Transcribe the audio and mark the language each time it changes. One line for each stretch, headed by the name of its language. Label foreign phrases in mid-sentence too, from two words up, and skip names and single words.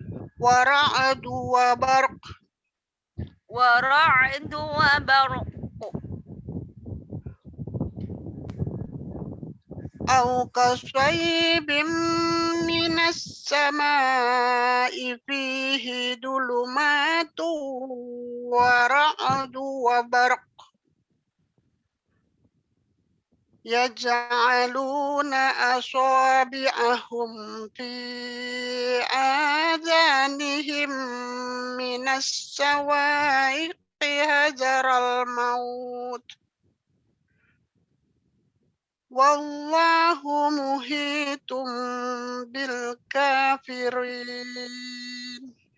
Arabic: أو كصيب من السماء فيه ظلمات ورعد وبرق. يجعلون أصابعهم في آذانهم من الصواعق حذر الموت. والله محيط بالكافرين.